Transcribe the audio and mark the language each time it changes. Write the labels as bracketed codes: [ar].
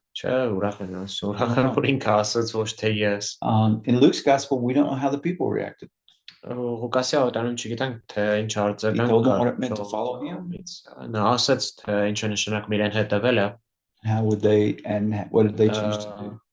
[hy] Չէ, ուրախ են ասում, ուրախ են որ ինքը ասաց ոչ թե ես։ [en] In Luke's gospel, we don't know how the people reacted. [hy] Ղուկասի ավետարանում չգիտենք թե ինչ [en] He told them what it [hy] արձագանք [en] meant to follow him. [hy] Նա ասաց թե ինչ է նշանակում իրեն հետևելը [en] How would they, and what did they choose to do?